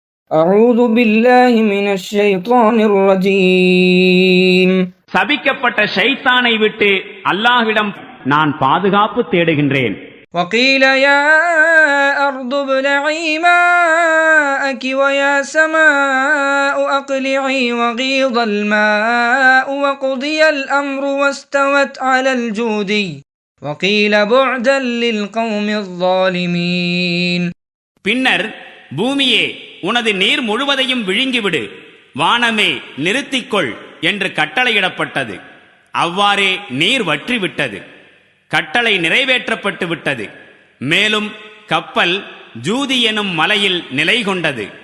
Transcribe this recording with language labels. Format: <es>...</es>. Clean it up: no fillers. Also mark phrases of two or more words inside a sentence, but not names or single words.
<ar>أعوذ بالله من الشيطان الرجيم.</ar> <ta>சபிக்கப்பட்ட ஷைத்தானை விட்டு அல்லாஹ்விடம் நான் பாதுகாப்பு தேடுகின்றேன்.</ta> <ar>وقيل يا أرض ابلعي ماءك ويا سماء أقلعي وغيض الماء وقضي الأمر واستوت على الجودي وقيل بعدا للقوم الظالمين.</ar> <ta>பின்னர் பூமியே உனது நீர் முழுவதையும் விழுங்கிவிடு, வானமே நிறுத்திக்கொள் என்று கட்டளையிடப்பட்டது. அவ்வாறே நீர் வற்றிவிட்டது. கட்டளை நிறைவேற்றப்பட்டு விட்டது. மேலும் கப்பல் ஜூதி எனும் மலையில் நிலை கொண்டது.</ta>